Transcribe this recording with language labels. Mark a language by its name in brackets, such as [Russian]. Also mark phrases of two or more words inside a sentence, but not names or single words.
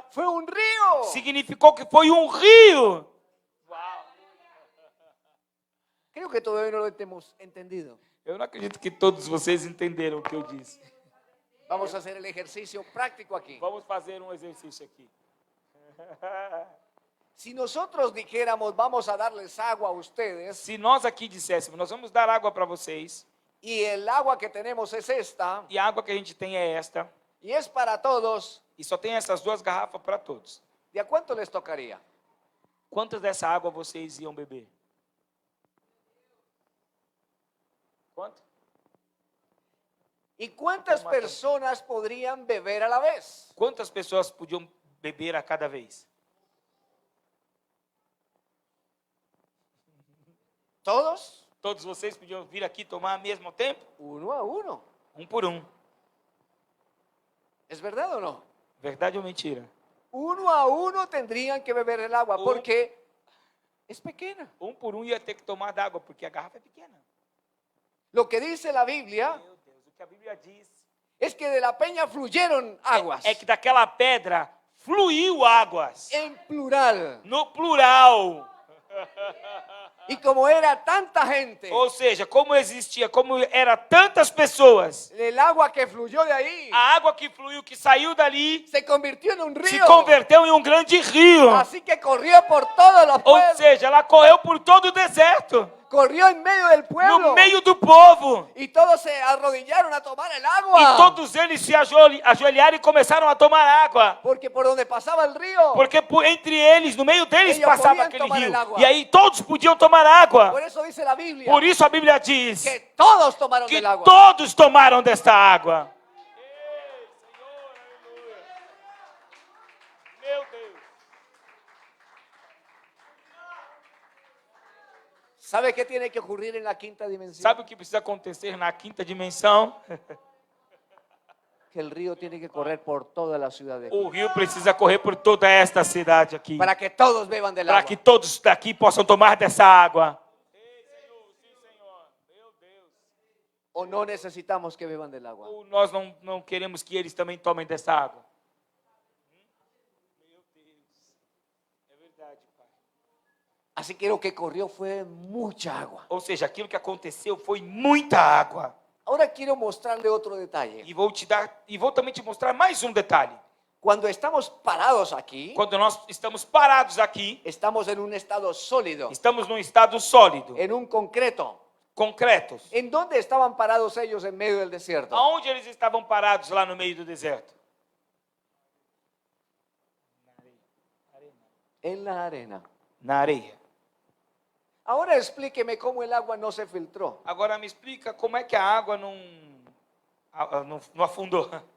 [Spanish] fue un río. [Portuguese] significou que foi um rio. [Spanish] Creo que todavía no lo hemos entendido. [Portuguese] Eu não acredito que todos vocês entenderam o que eu disse. [Spanish] Vamos a hacer el ejercicio práctico aquí. [Portuguese] Vamos fazer um exercício aqui. [Spanish] Si nosotros dijéramos, vamos a darles agua a ustedes, [Portuguese] Se nós aqui disséssemos, nós vamos dar água para vocês, [Spanish] y el agua que tenemos es esta, [Portuguese] e a água que a gente tem é esta, [Spanish] y es para todos, [Portuguese] e só tem essas 2 garrafas para todos. [Spanish] ¿de a cuánto les tocaría? [Portuguese] Quantas dessa água vocês iam beber? Quanto? [Spanish] ¿Y cuántas personas podrían beber a la vez? [Portuguese] Quantas pessoas podiam beber a cada vez? [Spanish] ¿Todos? [Portuguese] Todos vocês podiam vir aqui tomar ao mesmo tempo? [Spanish] Uno a uno. [Portuguese] Um por um. [Spanish] ¿Es verdad o no? [Portuguese] Verdade ou mentira? [Spanish] Uno a uno tendrían que beber el agua porque es pequeña. [Portuguese] Um por um ia ter que tomar d'água, porque a garrafa é pequena. [Spanish] Lo que dice la Biblia [Portuguese] Meu Deus, o que a Bíblia diz [Spanish] es que de la peña fluyeron aguas. [Portuguese] é que daquela pedra fluiu águas. [Spanish] En plural. [Portuguese] No plural. [Spanish] Y como era tanta gente, [Portuguese] Ou seja, como era tantas pessoas, [Spanish] el agua que fluyó de ahí [Portuguese] a água que fluiu, que saiu dali, [Spanish] se convirtió en un [Portuguese] se [Spanish] río. [Portuguese] converteu em um grande rio. [Spanish] Así que corrió por todos los [Portuguese] Ou [Spanish] pueblos, [Portuguese] seja, ela correu por todo o deserto, [Spanish] corrió en medio del pueblo. [Portuguese] no meio do povo. [Spanish] Y todos se arrodillaron a tomar el [Portuguese] E [Spanish] agua. [Portuguese] todos eles se ajoelharam e começaram a tomar água. Porque por donde pasaba el río, Porque entre eles, no meio deles, Eles passava podiam aquele tomar rio. água. E aí todos podiam tomar água. [Spanish] por eso dice la Biblia [Portuguese] Por isso a Bíblia diz [Spanish] que todos tomaron [Portuguese] que [Spanish] del agua. [Portuguese] todos tomaram desta água. Meu Deus. [Spanish] ¿Sabe qué tiene que ocurrir en la quinta dimensión? [Portuguese] Sabe o que precisa acontecer na quinta dimensão? [Spanish] Que el río tiene que correr por toda la ciudad de aquí, [Portuguese] O rio precisa correr por toda esta cidade aqui. [Spanish] para que todos beban del [Portuguese] Para [Spanish] agua. [Portuguese] que todos daqui possam tomar dessa água. [Spanish] O no necesitamos que beban del agua. [Portuguese] Ou nós não queremos que eles também tomem dessa água? Meu Deus. É verdade, Pai. [Spanish] Así que lo que corrió fue mucha agua. [Portuguese] Ou seja, aquilo que aconteceu foi muita água. [Spanish] Ahora quiero mostrarle otro detalle. [Portuguese] E vou também te mostrar mais um detalhe. [Spanish] Cuando estamos parados aquí, [Portuguese] Quando nós estamos parados aqui, [Spanish] estamos en un estado sólido, [Portuguese] estamos num estado sólido, [Spanish] en un concreto. [Portuguese] concretos. [Spanish] ¿En dónde estaban parados ellos en medio del desierto? [Portuguese] Aonde eles estavam parados lá no meio do deserto? [Spanish] En la arena. [Portuguese] Na areia. [Spanish] Ahora explíqueme cómo el agua no se filtró. [Portuguese] Agora me explica como é que a água não afundou.